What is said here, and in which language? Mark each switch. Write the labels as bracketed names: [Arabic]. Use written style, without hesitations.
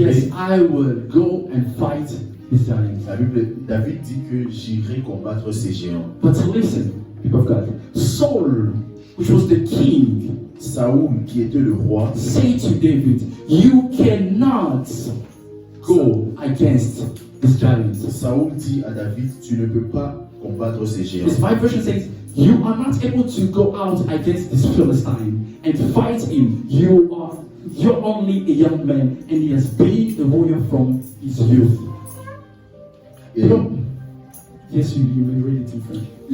[English] Yes, I will go and fight this giant. [French] David dit que j'irai combattre ces géants. [English] But listen, people of God, Saul, which was the king, [French] Saoul, qui était le roi, [English] say to David, you cannot go against this giant. [French] Saoul dit à David, tu ne peux pas combattre ces géants. [English] This Bible version says, you are not able to go out against this Philistine and fight him. You're only a young man, and he has been a warrior from his youth. [French] Et, [English] Yes, you may read it in French.